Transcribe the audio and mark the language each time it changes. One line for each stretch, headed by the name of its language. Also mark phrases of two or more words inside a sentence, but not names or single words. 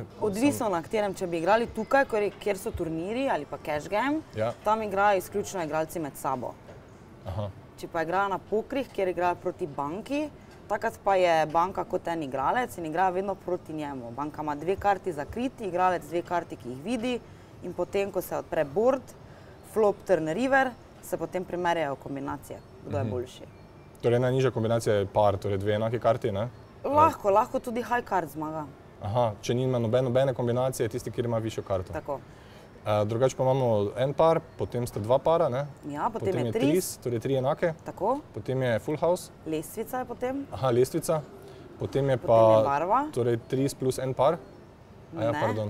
Slovenian: Odvisno na katerem, če bi igrali tukaj, kjer so turniri ali pa
English: cash game,
Slovenian: tam igrajo izključno igralci med sabo. Če pa igrajo na pokrih, kjer igrajo proti banki, takrat pa je banka kot en igralec in igrajo vedno proti njemu. Banka ima 2 karti zakriti, igralec 2 karti, ki jih vidi, in potem, ko se odpre
English: board, flop, turn, river,
Slovenian: se potem primerjajo kombinacije, kdo je boljši. Torej najnižja kombinacija je par, torej 2 enake karti, ne? Lahko tudi
English: high card
Slovenian: zmaga. Aha, če nima nobene kombinacije, je tisti, kjer ima višjo karto. Tako. Drugače pa imamo en par, potem sta 2 para, ne? Ja, potem je tris, torej 3 enake. Tako. Potem je
English: full house.
Slovenian: Lestvica je potem. Aha, lestvica. Potem je pa barva. Torej 3 plus en par. Ja, pardon.